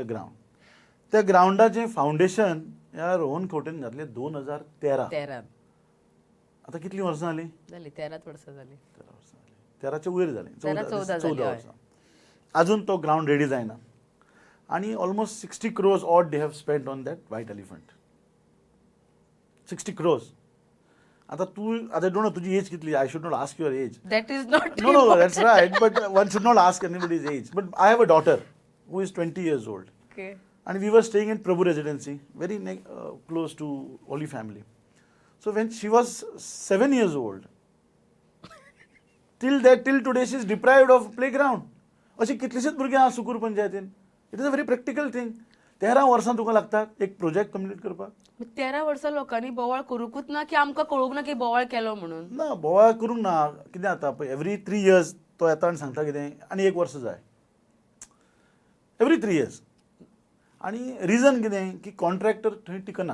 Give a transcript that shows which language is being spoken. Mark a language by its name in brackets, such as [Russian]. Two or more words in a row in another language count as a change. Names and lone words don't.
[Konkani] त्या ग्राउंडाचें फाउंडेशन ह्या रोहन खोटेन घातलें 2013. आता कितलीं वर्सां जालीं? झाली 13 वर्सां झाली. 13च्या वयर जालीं. 14 झाली, हय. वर्सां. अजून तो ग्राउंड रेडी जायना. [English] आणि almost 60 crores and they have spent on that white elephant. [Konkani] 60 crores. आता [English] don't know [Konkani] तुजी एज कितली. [English] I should not ask your age. That is not No, that's right. But one should not ask anybody's age. But I have a daughter who is 20 years old. Okay. And we were staying in Prabhu Residency, very close to Holy Family. So when she was 7 years old, till today she is deprived of playground. [Konkani] अशी कितलीशीच भुरगीं आहा सुकूर पंचायतीन. [English] It is a very practical thing. [Konkani] 13 वर्सां तुका लागतात एक [English] project complete [Konkani] करपाक. 13 वर्सां लोकांनी बोवाळ करूकूच ना की आमकां कळूंक ना की बोवाळ केलो म्हणून. ना बोवाळ करूंक ना. कितें जाता पळय [English] every 3 years [Konkani] तो येता आनी सांगता कितें आनी 1 वर्स जाय. [English] every 3 years. [Konkani] आणि रिजन कितें की कॉन्ट्रॅक्टर थंय टिकना.